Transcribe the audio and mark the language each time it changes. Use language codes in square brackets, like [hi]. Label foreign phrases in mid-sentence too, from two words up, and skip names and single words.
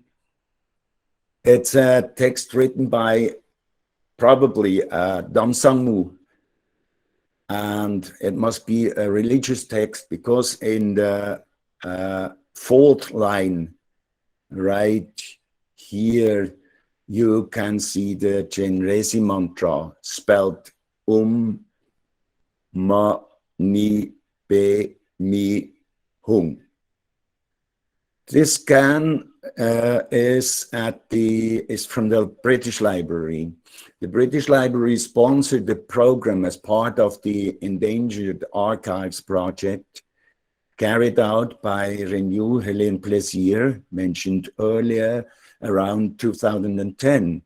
[en] It's a text written by probably Damsangmu, and it must be a religious text because in the fourth line right here you can see the Chenresi mantra spelled [sa] ma ni be mi hung. [en] This scan is from the British Library. The British Library sponsored the program as part of the Endangered Archives project carried out by Renew Helene Plaisir, mentioned earlier, around 2010.